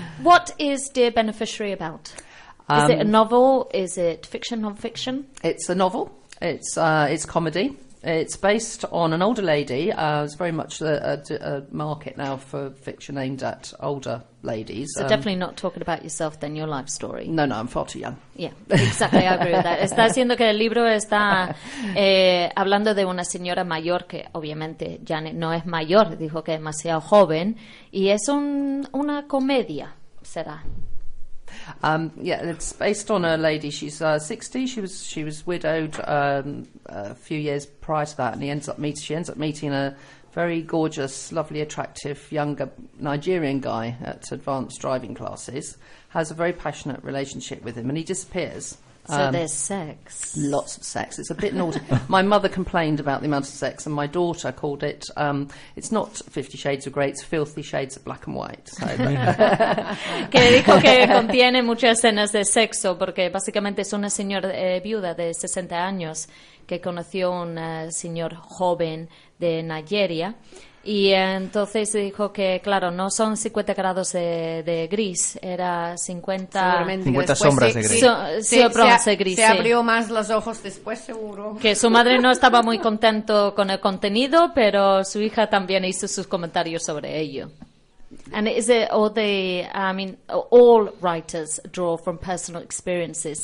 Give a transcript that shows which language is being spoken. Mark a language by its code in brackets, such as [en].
[en] What is Dear Beneficiary about? Is it a novel? Is it fiction, non-fiction? It's a novel. It's comedy. It's based on an older lady. It's very much a market now for fiction aimed at older ladies. So definitely not talking about yourself then, your life story. No, I'm far too young. Yeah, exactly, I agree with that. [es] Está diciendo que el libro está hablando de una señora mayor que obviamente Janet no es mayor, dijo que es demasiado joven, y es una comedia, será. [en] It's based on a lady. She's 60. She was widowed a few years prior to that, and she ends up meeting a very gorgeous, lovely, attractive younger Nigerian guy at advanced driving classes. Has a very passionate relationship with him, and he disappears. So there's sex. Lots of sex. It's a bit naughty. My mother complained about the amount of sex, and my daughter called it, it's not 50 Shades of Grey, it's Filthy Shades of Black and White. [es] Que dijo que contiene muchas escenas de sexo, porque básicamente es una señora viuda de 60 años que conoció un señor joven de Nigeria. Y entonces dijo que, claro, no son 50 grados de gris, era 50... 50 sombras de gris. Se abrió más los ojos después, seguro. Que su madre no estaba muy contento con el contenido, pero su hija también hizo sus comentarios sobre ello. [en] And is it all all writers draw from personal experiences?